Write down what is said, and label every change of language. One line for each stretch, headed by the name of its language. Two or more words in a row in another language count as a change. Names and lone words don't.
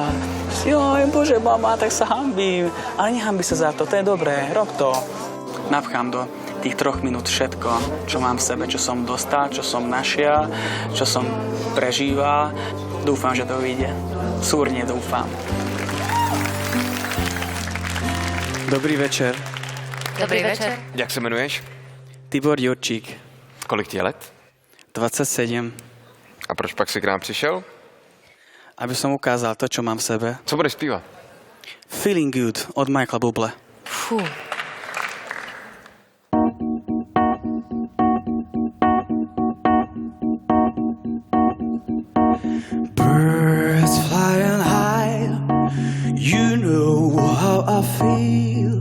Slovak: Joj, bože, mama, tak sa hanbím. Ale nehanbí sa za to je dobré, rob to. Napchám do tých 3 minút všetko, čo mám v sebe, čo som dostal, čo som našiel, čo som prežíval. Dúfam, že to vyjde. Súrne dúfam. Dobrý večer.
Czech: Dobrý večer. Jak se jmenuješ? Tibor Ďurčík. Kolik ti je let? 27. A proč pak si k nám přišel?
Slovak: Aby som ukázal to, čo mám v sebe.
Czech: Co budeš zpívat? Feeling Good od Michaela Bublé. Fú.
English: Birds flying high, you know how I feel.